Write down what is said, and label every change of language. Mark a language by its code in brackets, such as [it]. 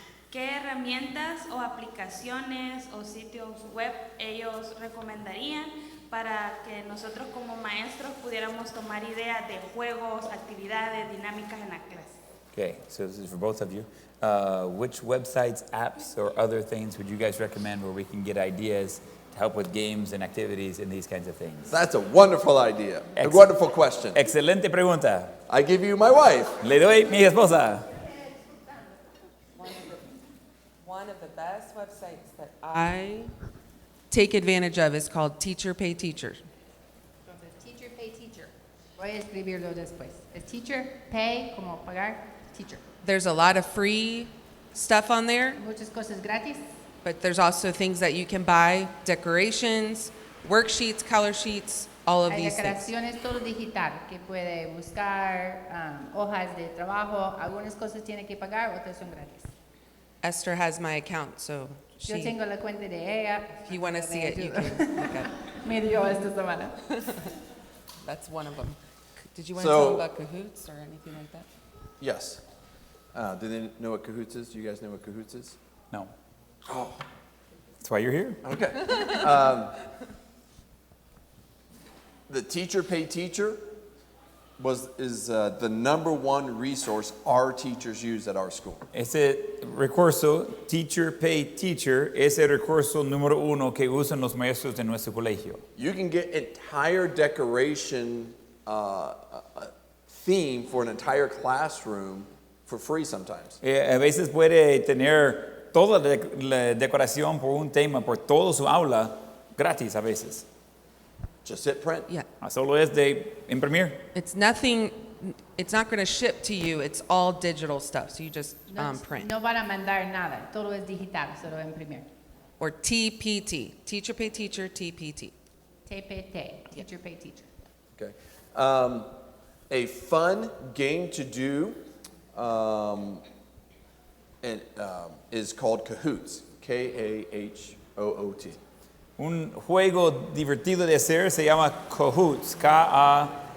[es] ¿qué herramientas o aplicaciones o sitios web ellos recomendarían para que nosotros como maestros pudiéramos tomar ideas de juegos, actividades, dinámicas en la clase? [en] Okay, so this is for both of you. Which websites, apps, or other things would you guys recommend where we can get ideas to help with games and activities and these kinds of things? That's a wonderful idea. A Excellent. wonderful question. [es] Excelente pregunta. [en] I give you my wife. [es] Le doy mi esposa. [en] One of the best websites that I take advantage of is called Teacher Pay Teacher. [es] Entonces, teacher, pay, teacher. Voy a escribirlo después. Es teacher, pay, como pagar, teacher. [en] There's a lot of free stuff on there, [es] Muchas cosas gratis. [en] but there's also things that you can buy, decorations, worksheets, color sheets, all of [es] Hay [en] these things. [es] declaraciones, todo digital, que puede buscar, hojas de trabajo. Algunas cosas tiene que pagar, otras son gratis. [en] Esther has my account, so [es] Yo tengo la cuenta de ella. [en] if you want to see it, you can look at it. [es] Me dio esta semana. [en] That's one of them. Did you want to So- tell them about Cahoots or anything like that? Yes. Do they know what Cahoots is? Do you guys know what Cahoots is? No. Oh, That's why you're here. okay. The Teacher Pay Teacher is the number 1 resource our teachers use at our school. [es] Ese recurso, Teacher Pay Teacher, es el recurso número 1 que usan los maestros de nuestro colegio. [en] You can get entire decoration theme for an entire classroom for free sometimes. [es] A veces puede tener toda la decoración por un tema, por todo su aula, gratis a veces. [en] Just hit print. Yeah. [es] Solo es de imprimir. [en] It's nothing, it's not going to ship to you. It's all digital stuff, so you just print. [es] No van a mandar nada, todo es digital, solo imprimir. [en] Or TPT, Teacher Pay Teacher, TPT. [es] TPT, teacher, pay, teacher. [en] Okay. A fun game to do is called Cahoots. K-A-H-O-O-T. [es] Un juego divertido de hacer se llama Cahoots, K-A-H-O-O-T-Z.